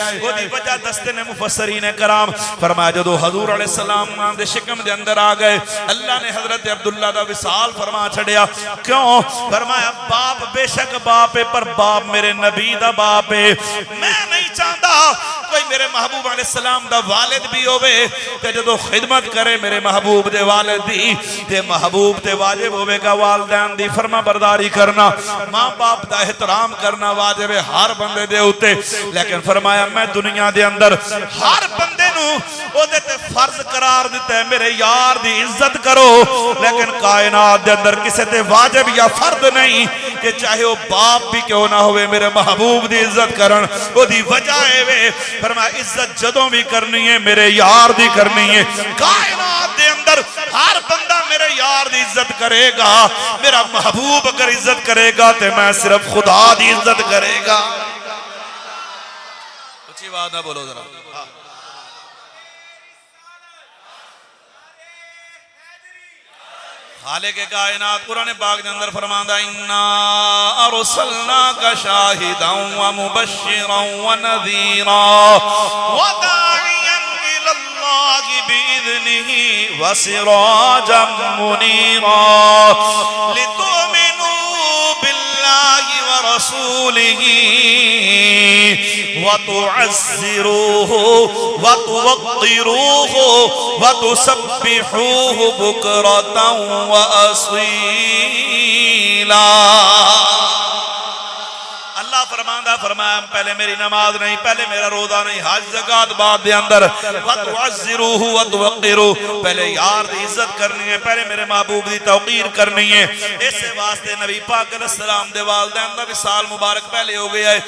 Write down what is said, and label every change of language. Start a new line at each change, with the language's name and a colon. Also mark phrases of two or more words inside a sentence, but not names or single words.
Punjabi: وہ دی وجہ دستے نے مفسرین کرام فرمایا جدو حضور
Arabic: علیہ السلام
Punjabi: دے شکم دے اندر آ گئے اللہ نے حضرت عبداللہ دا وصال فرما چھڑیا. کیوں؟ فرمایا باپ بے شک باپ ہے پر باپ میرے نبی دا باپ ہے. میں نہیں چاہتا کوئی میرے محبوب
Arabic: علیہ السلام
Punjabi: دا والد بھی ہوئے کہ جدو خدمت کرے میرے محبوب دے والد دی تے محبوب تے واجب ہوئے گا والدین دی فرما برداری کرنا ماں باپ دا احترام کرنا واجب ہے ہر بندے دے ہوتے. لیکن فرمایا میں دنیا دے اندر ہر بندے نو او دے تے فرض قرار دیتا ہے میرے یار دی عزت کرو. لیکن کائنات دے اندر کسے تے واجب یا فرد نہیں کہ چاہے وہ باپ بھی کیوں نہ ہوئے میرے محبوب دی عزت کرن. وہ دی وجہ ہے فرمایا عزت جدوں بھی کرنی ہے میرے یار دی کرنی ہے. کائنات دے اندر ہر بندہ میرے یار دی عزت کرے گا. میرا محبوب اگر عزت کرے گا تے میں صرف خدا دی عزت کرے گا.
Urdu: اچھی بات نہ بولو ذرا. خالق کائنات قرآن پاک کے اندر فرماتا
Arabic: اِنَّا أَرْسَلْنَاكَ شَاهِدًا وَمُبَشِّرًا وَنَذِيرًا وَدَاعِيًا إِلَى اللَّهِ بِإِذْنِهِ وَسِرَاجًا مُنِيرًا لِتُؤْمِنُوا بِاللَّهِ وَرَسُولِهِ وَتُعَزِّرُوهُ وَتُوَقِّرُوهُ وَتُسَبِّحُوهُ بُكْرَةً وَأَصِيلًا.
Punjabi: اللہ فرمایا پہلے میری نماز نہیں پہلے میرا روزہ نہیں حج زکات بعد دے اندر
Arabic: وَتُعَزِّرُوهُ وَتُوَقِّرُوهُ
Punjabi: پہلے یار دی عزت کرنی ہے پہلے میرے محبوب دی توقیر کرنی ہے. اس واسطے نبی پاک
Arabic: علیہ السلام
Punjabi: دے والدین دا وصال مبارک پہلے ہو گیا ہے.